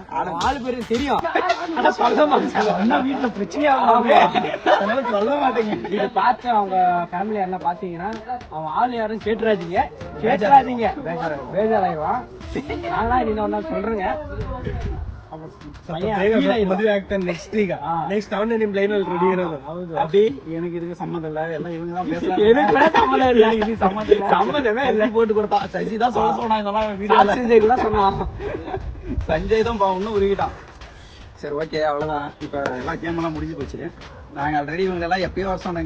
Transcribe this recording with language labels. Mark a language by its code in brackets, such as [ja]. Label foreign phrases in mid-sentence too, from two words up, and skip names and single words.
[ta] ஆளு பேரு தெரியும். ஆனா சொல்ல மாட்டேன். வீட்டுல பிரச்சனையாகும். சொல்ல மாட்டேங்க. இது பார்த்து அவங்க ஃபேமிலி யாரெல்லாம் பாத்தீங்கன்னா அவன் ஆள் யாரும் கேட்டுறாதீங்க. பேஜாராயிடுவான். நான்லாம் இன்னும் ஒன்னா சொல்றேங்க. [kn] ಮದುವೆ ಆಗ್ತಾನೆ ನೆಕ್ಸ್ಟ್ ಈಗ ನೆಕ್ಸ್ಟ್ ಅವನೇ ನಿಮ್ ಲೈನ್ ಅಲ್ಲಿ ರೆಡಿ ಇರೋದು. [ta] அப்படி எனக்கு இதுக்கு சம்மந்தம் இல்ல, எல்லாம் இவங்க தான் பேசுறாங்க. எனக்கு கூட சம்மந்தம் இல்ல. இது சம்மந்தம் இல்ல. சம்மந்தமே இல்ல. எழுதி போட்டு கொடுத்தா சசி தான் சொல்ல சொன்னாங்க இதெல்லாம் வீடியோல. சஞ்சய் தான் சொன்னான். சஞ்சய் தான் ஒன்னும் உருகிட்டான். சரி ஓகே அவ்வளவுதான். இப்ப எல்லா கேம் எல்லாம் முடிஞ்சு போச்சு. நாங்க ஆல்ரெடி இவங்க எல்லாம் எப்பயோ வர சொன்னாங்க.